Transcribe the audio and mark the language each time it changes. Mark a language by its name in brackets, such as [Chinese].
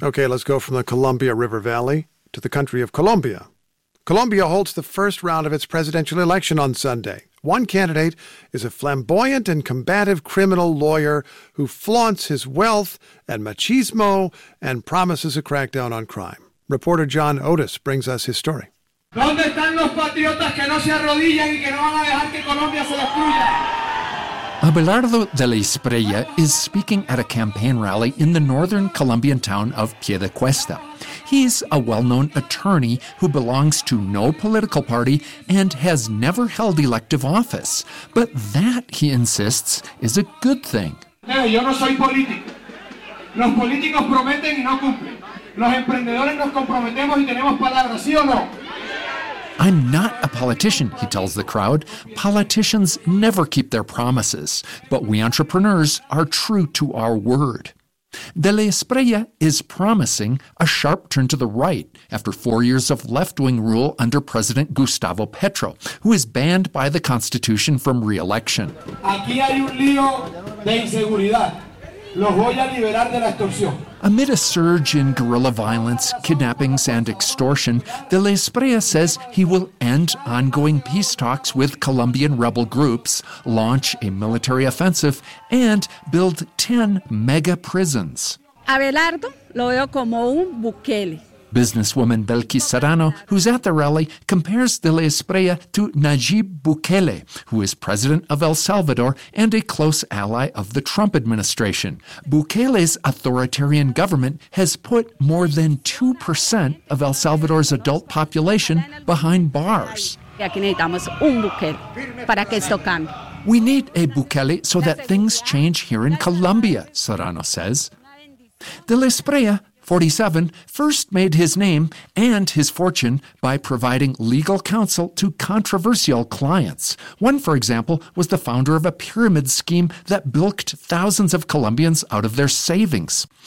[English] Okay, let's go from the Columbia River Valley to the country of Colombia. Colombia holds the first round of its presidential election on Sunday. One candidate is a flamboyant and combative criminal lawyer who flaunts his wealth and machismo and promises a crackdown on crime. Reporter John Otis brings us his story. [Spanish] ¿Dónde están los patriotas que no se arrodillan y que no van a dejar que Colombia se destruya? [English] Abelardo de la Estrella is speaking at a campaign rally in the northern Colombian town of Piedecuesta. He's a well-known attorney who belongs to no political party and has never held elective office. But that, he insists, is a good thing. [Spanish] Hey, yo no soy político. Los políticos prometen y no cumplen. Los emprendedores nos comprometemos y tenemos palabras, ¿sí o no? [English] I'm not a politician, he tells the crowd. Politicians never keep their promises, but we entrepreneurs are true to our word. De la Estrella is promising a sharp turn to the right after 4 years of left-wing rule under President Gustavo Petro, who is banned by the Constitution from re-election. [Spanish] Aquí hay un lío de inseguridad. Los voy a liberar de la extorsión. [English] Amid a surge in guerrilla violence, kidnappings, and extortion, De La Estrella says he will end ongoing peace talks with Colombian rebel groups, launch a military offensive, and build 10 mega prisons. [Spanish] Abelardo lo veo como un Bukele. [English] Businesswoman Belkis Serrano, who's at the rally, compares De La Estrella to Nayib Bukele, who is president of El Salvador and a close ally of the Trump administration. Bukele's authoritarian government has put more than 2% of El Salvador's adult population behind bars. [Spanish] Aquí necesitamos un Bukele para que esto cambie. [English] We need a Bukele so that things change here in Colombia, Serrano says. De La Estrella, 47, first made his name and his fortune by providing legal counsel to controversial clients. One, for example, was the founder of a pyramid scheme that bilked thousands of Colombians out of their savings.